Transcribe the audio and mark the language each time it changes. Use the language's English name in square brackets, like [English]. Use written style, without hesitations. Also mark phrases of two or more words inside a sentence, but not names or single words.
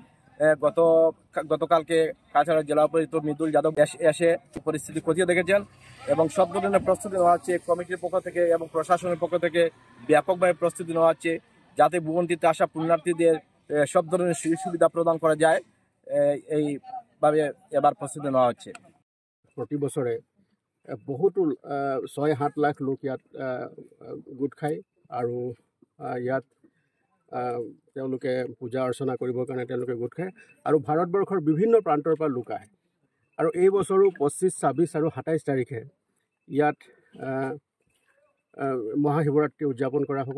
[Bangla] গতকালকে কাছাড় জেলা উপায়ুক্ত মৃদুল যাদব এসে পরিস্থিতি খতিয়ে দেখেছেন এবং সব ধরনের প্রস্তুতি নেওয়া হচ্ছে কমিটির পক্ষ থেকে এবং প্রশাসনের পক্ষ থেকে ব্যাপকভাবে প্রস্তুতি নেওয়া হচ্ছে যাতে ভুবন তীর্থে আসা পুণ্যার্থীদের সব ধরনের সুবিধা প্রদান করা যায়। এইভাবে এবার প্ৰস্তুতি নেওয়া হচ্ছে। [Assamese] প্ৰতি বছৰে বহুতো 6-7 লাখ লোক ইয়াত গোট খায় আৰু ইয়াত তেওঁলোকে পূজা অৰ্চনা কৰিবৰ কাৰণে তেওঁলোকে গোট খায় আৰু ভাৰতবৰ্ষৰ বিভিন্ন প্ৰান্তৰ পৰা লোক আহে। আৰু এই বছৰো 25, 26 আৰু 27 তাৰিখে ইয়াত মহাশিৱৰাত্ৰি উদযাপন কৰা হ'ব।